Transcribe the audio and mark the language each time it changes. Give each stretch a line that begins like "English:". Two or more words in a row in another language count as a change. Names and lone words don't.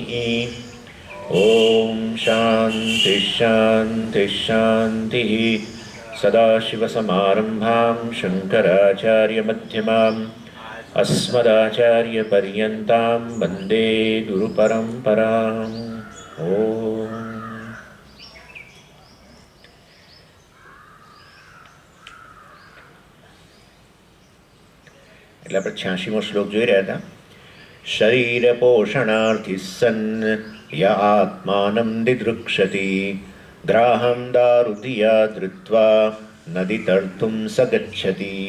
Sanskrit: ॐ शान्ति शान्ति शान्तिः। सदाशिवसमारम्भां शङ्कराचार्यमध्यमाम् अस्मदाचार्यपर्यन्तां वन्दे गुरुपरम्पराम्।
Gujarati: ओम એટલે આપણે 86મો શ્લોક જોઈ રહ્યા હતા.
Sanskrit: શરીર પોષણાર્થી સન્ન ય આત્માનં દિદૃક્ષતિ ગ્રાહમ દારુધિયા ધૃત્વા નદી તર્તુમ સગચ્છતિ.